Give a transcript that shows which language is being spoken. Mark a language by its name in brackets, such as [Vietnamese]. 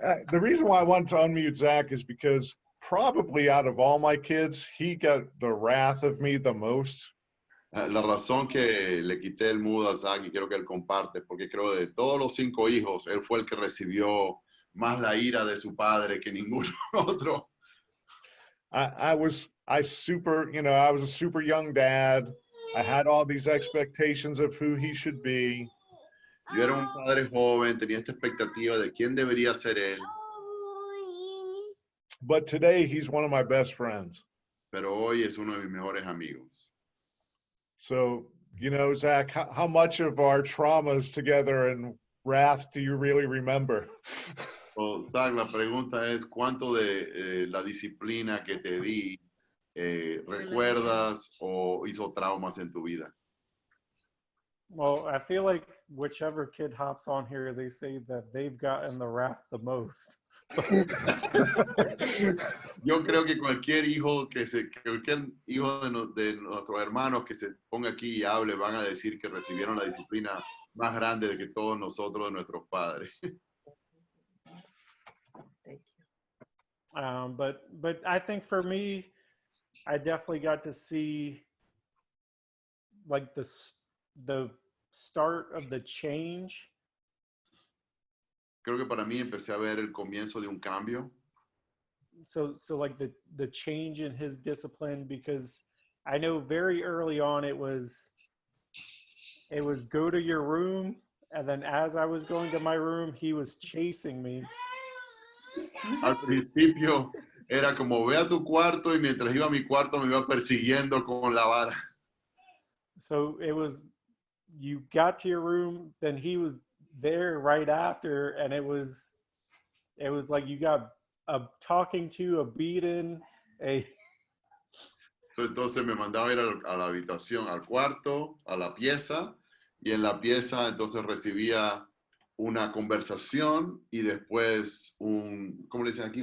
[English] The reason why I want to unmute Zach is because probably out of all my kids, he got the wrath of me the most. [Spanish] La razón que le quité el mudo a Zach, y quiero que él comparte, porque creo de todos los 5 hijos, él fue el que recibió más la ira de su padre que ninguno otro. [English] I was a super young dad. I had all these expectations of who he should be. [Spanish] Yo era un padre joven, tenía esta expectativa de quién debería ser él. [English] But today he's one of my best friends. [Spanish] Pero hoy es uno de mis mejores amigos. [English] So, Zach, how much of our traumas together and wrath do you really remember? [Spanish] So, Zach, la pregunta es, ¿cuánto de la disciplina que te di recuerdas o hizo traumas en tu vida? [English] Well, I feel like whichever kid hops on here, they say that they've gotten the wrath the most. [Spanish] Yo creo que cualquier hijo de nuestros hermanos que se ponga aquí y hable van a decir que recibieron la disciplina más grande de que todos nosotros de nuestros padres. [English] But I think for me, I definitely got to see like the start of the change. [Spanish] Creo que para mí empecé a ver el comienzo de un cambio. [English] So like the change in his discipline, because I know very early on it was go to your room, and then as I was going to my room, he was chasing me. [Spanish] Al principio era como ve a tu cuarto, y mientras iba a mi cuarto me iba persiguiendo con la vara. [English] So it was, you got to your room, then he was there right after, and it was like you got a talking to, a beating, [Spanish] So, entonces me mandaba ir a la habitación, al cuarto, a la pieza, y en la pieza entonces recibía una conversación y después ¿cómo le dicen aquí?